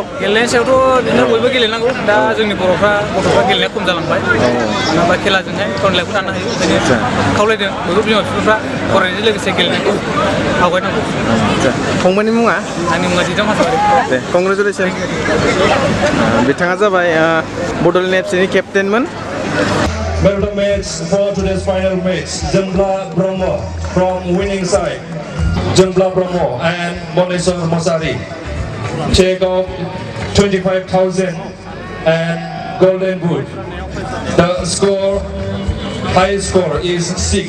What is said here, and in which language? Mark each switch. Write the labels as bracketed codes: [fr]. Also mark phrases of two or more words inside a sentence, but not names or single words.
[brx] गेलेनायनि सायावथ' बिदिनो बयबो गेलेनांगौ दा जोंनि गथ'फ्रा गेलेनाया खम जालांबाय माबा खेलाजोंहाय गावनि लाइफखौ दानो हायो ओंखायनो खावलायदों बयबो बिमा बिफाफ्रा फरायनायजों लोगोसे गेलेनायखौ आवगायनांगौ. फंबायनि मुङा? आंनि मुङा दिदोम हाज'वारि. दे कंग्रेचुलेसन. बिथाङा जाबाय बड'लेण्ड एफसिनि केप्टेनमोन. [en] Man of the match for today's final match, Jembla Bromo from winning side, Jembla Bromo and Monesor Mosari. Check of 25,000 and golden boot. The score, high score is 6.